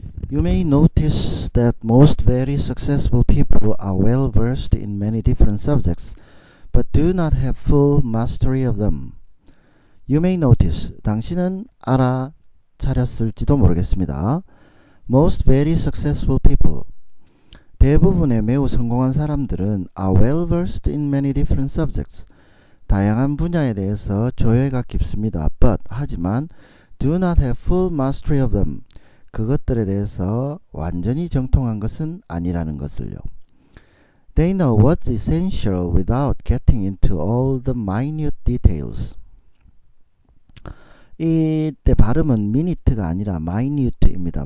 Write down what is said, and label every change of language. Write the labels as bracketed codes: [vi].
[en] You may notice that most very successful people are well versed in many different subjects, but do not have full mastery of them. You may notice, [ko] 당신은 알아차렸을지도 모르겠습니다. [en] Most very successful people, [ko] 대부분의 매우 성공한 사람들은 [en] are well versed in many different subjects, [ko] 다양한 분야에 대해서 조예가 깊습니다. But, 하지만 [en] do not have full mastery of them, [ko] 그것들에 대해서 완전히 정통한 것은 아니라는 것을요. [en] They know what's essential without getting into all the minute details. [ko] 이때 발음은 minute가 아니라 minute입니다.